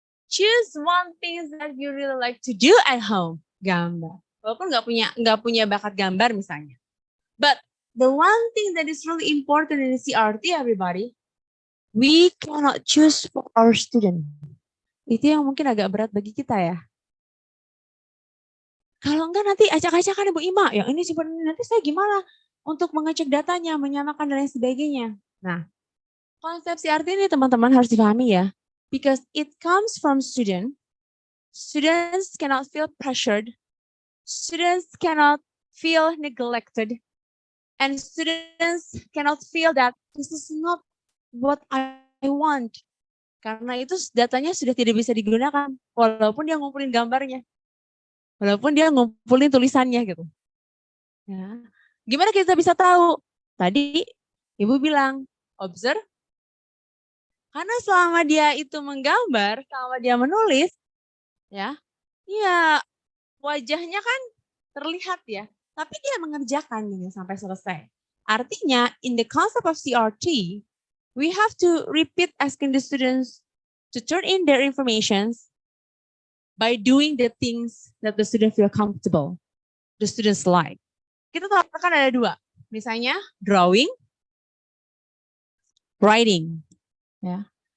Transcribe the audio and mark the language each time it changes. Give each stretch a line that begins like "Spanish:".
English: Choose one thing that you really like to do at home.
Indonesian: Gambar. Walaupun nggak punya bakat gambar misalnya.
English: But the one thing that is really important in the CRT, everybody, we cannot choose for our student.
Indonesian: Itu yang mungkin agak berat bagi kita ya. Kalau enggak nanti acak-acakan Ibu Ima, yang ini sebenarnya nanti saya gimana untuk mengecek datanya, menyamakan dan lain sebagainya. Nah, konsep CRT ini teman-teman harus dipahami ya.
English: Because it comes from student. Students cannot feel pressured. Students cannot feel neglected. And students cannot feel that this is not what I want.
Indonesian: Karena itu datanya sudah tidak bisa digunakan. Walaupun dia ngumpulin gambarnya. Walaupun dia ngumpulin tulisannya gitu. Ya. Gimana kita bisa tahu? Tadi Ibu bilang, observe. Karena selama dia itu menggambar, selama dia menulis, ya, wajahnya kan terlihat ya, tapi dia mengerjakan ini sampai selesai.
English: Artinya, in the concept of CRT, we have to repeat asking the students to turn in their informations by doing the things that the student feel comfortable, the students like.
Indonesian: Kita tahu kan ada 2, misalnya
English: drawing, writing. Yeah.